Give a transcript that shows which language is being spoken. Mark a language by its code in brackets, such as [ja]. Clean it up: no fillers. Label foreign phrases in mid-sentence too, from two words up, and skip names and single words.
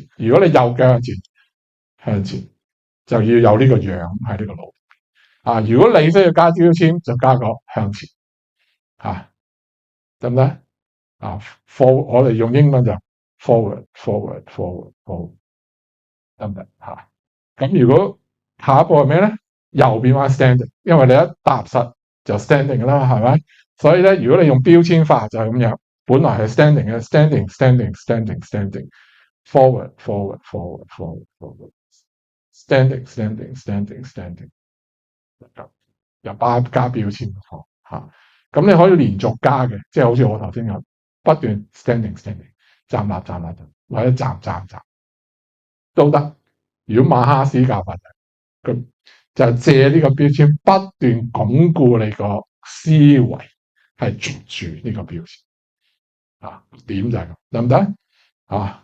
[yue] 如果你右腳向前就要有呢個樣喺呢個腦如果你需要加標籤，就加個向前得唔得？forward 我哋用英文就 forward，得唔得咁如果下一步係咩咧？又變翻 standing，因為你一踏實就 standing 啦，係咪？所以咧，如果你用標籤法就係咁樣，本來係 standing 嘅 [en] standing，standing，standing，standing，forward，forward，forward，standing，standing，standing， [yue] 又加標籤嚇。咁你可以連續加嘅，即係好似我頭先咁，不斷 [en] standing，standing， [yue] 站立站立站，或者站站站都得。如果馬哈斯教法咁就借呢個標籤不斷鞏固你個思維，係捉住呢個標籤啊，點就係咁，得唔得啊？